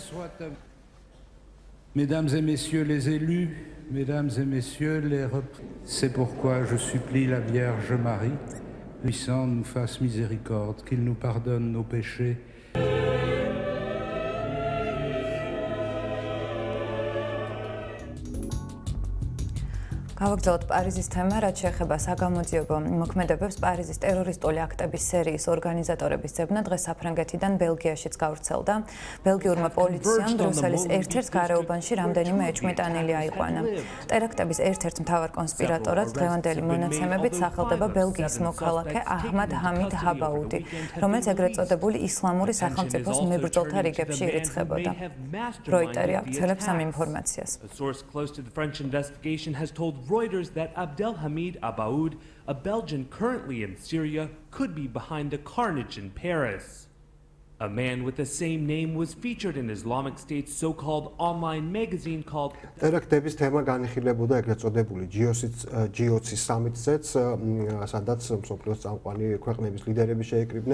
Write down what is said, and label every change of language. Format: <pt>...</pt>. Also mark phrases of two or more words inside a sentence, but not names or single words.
<fr>Mesdames et messieurs les élus, mesdames et messieurs les c'est pourquoi je supplie la Vierge Marie, puissant nous fasse miséricorde, qu'il nous pardonne nos péchés.</fr> <ka>გავაგრძელოთ პარიზის თემა, რაც შეეხება საგამოძიებო მოქმედებებს. პარიზის ტერორისტული აქტების სერიის ორგანიზატორების ძებნა დღეს საფრანგეთიდან ბელგიაშიც გავრცელდა. ბელგიურმა პოლიციამ ბრიუსელის ერთ-ერთ გარეუბანში რამდენიმე ეჭვმიტანილი აიყვანა. ტერაქტების ერთ-ერთ მთავარ კონსპირატორად დღევანდელი მონაცემებით სახელდება ბელგიის მოქალაქე აჰმად ჰამიდ ჰაბაუდი, რომელიც ეგრეთ წოდებული ისლამური სახელმწიფოს მებრძოლთა რიგებში ირიცხებოდა. როიტერი ავრცელებს ამ ინფორმაციას.</ka> <en>Reuters that Abdelhamid Abaoud, a Belgian currently in Syria, could be behind the carnage in Paris. A man with the same name was featured in Islamic State's so-called online magazine called</en> <ka>ტერაქტების თემა განიხილებოდა ეგრეთ წოდებული G20 სამიტზეც, სადაც მსოფლიოს წამყვანი ქვეყნების ლიდერები შეიკრიბნენ.</ka>